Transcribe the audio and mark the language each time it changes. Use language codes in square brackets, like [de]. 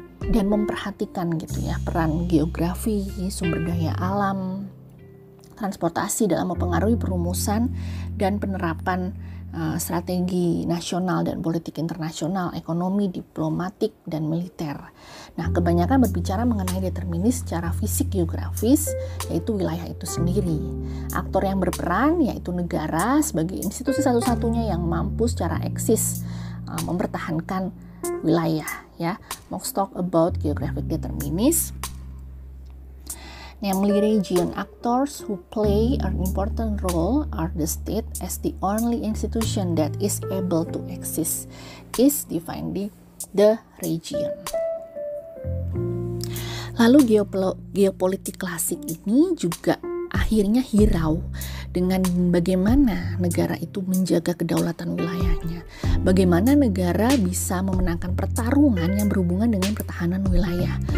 [id] dan memperhatikan gitu ya peran geografi, sumber daya alam, transportasi dalam mempengaruhi perumusan dan penerapan strategi nasional dan politik internasional, ekonomi, diplomatik, dan militer. Nah, kebanyakan berbicara mengenai determinis secara fisik geografis, yaitu wilayah itu sendiri. Aktor yang berperan yaitu negara sebagai institusi satu-satunya yang mampu secara eksis mempertahankan wilayah. [en] Ya, let's talk about geographic determinis. Namely, region actors who play an important role are the state as the only institution that is able to exist is defined the region. [id] Lalu geopolitik klasik ini juga akhirnya hirau dengan bagaimana negara itu menjaga kedaulatan wilayahnya. Bagaimana negara bisa memenangkan pertarungan yang berhubungan dengan pertahanan wilayah.